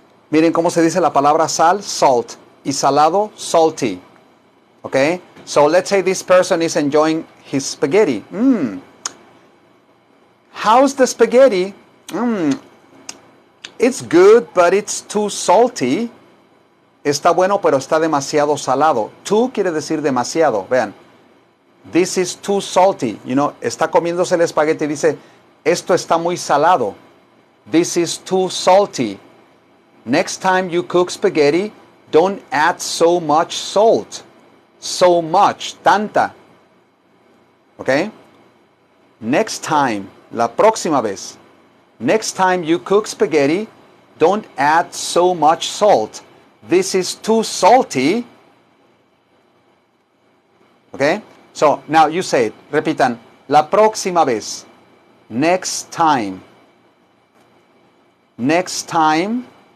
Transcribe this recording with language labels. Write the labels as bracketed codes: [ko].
[es] Miren cómo se dice la palabra sal, salt, y salado, salty. Okay? [en] So let's say this person is enjoying his spaghetti. How's the spaghetti? It's good, but it's too salty. [es] Está bueno, pero está demasiado salado. Too quiere decir demasiado. Vean. [en] This is too salty. [es] Está comiéndose el espagueti y dice, esto está muy salado. [en] This is too salty. Next time you cook spaghetti, don't add so much salt. So much, tanta. ¿Ok? Next time, [es] la próxima vez. [en] Next time you cook spaghetti, don't add so much salt. This is too salty. Okay? So, now you say it. [es] Repitan. La próxima vez. [en] Next time. Next time.